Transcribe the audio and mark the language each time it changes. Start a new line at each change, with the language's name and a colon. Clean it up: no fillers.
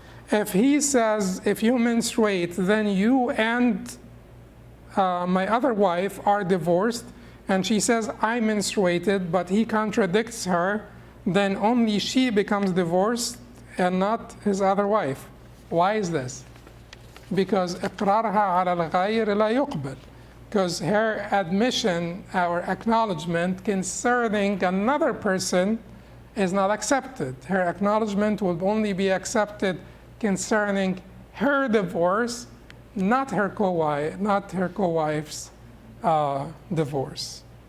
English: If he says, if you menstruate, then you and my other wife are divorced, and she says, I menstruated, but he contradicts her, then only she becomes divorced and not his other wife. Why is this? Because
Arabic: إقرارها على الغير لا يقبل.
English: Because her admission or acknowledgement concerning another person is not accepted. Her acknowledgement will only be accepted concerning her divorce, not her co-wife's divorce.